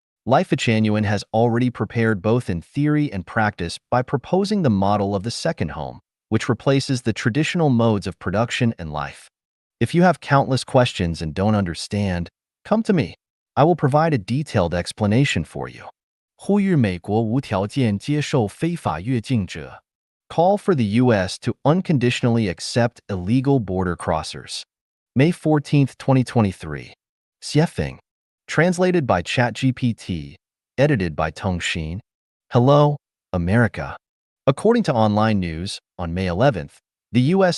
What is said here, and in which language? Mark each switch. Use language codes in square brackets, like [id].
[en] Life Genuine has already prepared both in theory and practice by proposing the model of the second home, which replaces the traditional modes of production and life. If you have countless questions and don't understand, come to me. I will provide a detailed explanation for you. [zh] 呼吁美国无条件接受非法越境者. [en] Call for the U.S. to unconditionally accept illegal border crossers. May 14, 2023. Xiefeng. Translated by ChatGPT. Edited by Tong Xin. Hello, America. According to online news, on May 11th, the U.S.